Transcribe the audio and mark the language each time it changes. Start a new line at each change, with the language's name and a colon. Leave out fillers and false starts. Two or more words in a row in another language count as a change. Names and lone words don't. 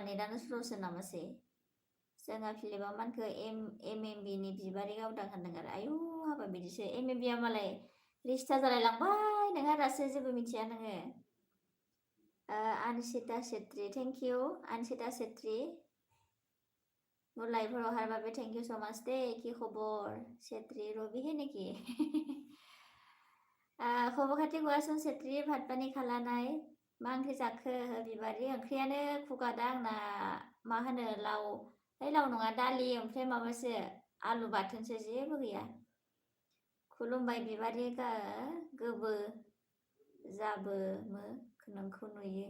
Bodo: नेटानो स्ल'सो नामासै? जोंहा फिलिपा मानखो एम एम बि नि बिबारि गावदां होनदों आरो। आयु हाबा बिदिसो। एम एम बि आ मालाय रिस्टा जालायलांबाय नोंहा दासो जेबो मिथिया नोङो।
Assamese: आनसिता छेत्री
English: thank you
Assamese: आनसिता छेत्री মোৰ লাইভৰ অহাৰ বাবে
English: thank you so much dear.
Assamese: কি খবৰ চেত্ৰী ৰবিহে নেকি? খবৰ খাতি কোৱাচোন চেত্ৰী। ভাত পানী খালা নাই?
Bodo: मा ओंख्रि जाखो बिबारि? ओंख्रियानो खुगादा आंना मा होनो लाव लाव नङा दालि ओमफ्राय माबासो आलु बाथोनसो जेबो गैया। खुलुमबाय बिबारि गोबो जाबो नोंखौ नुयो।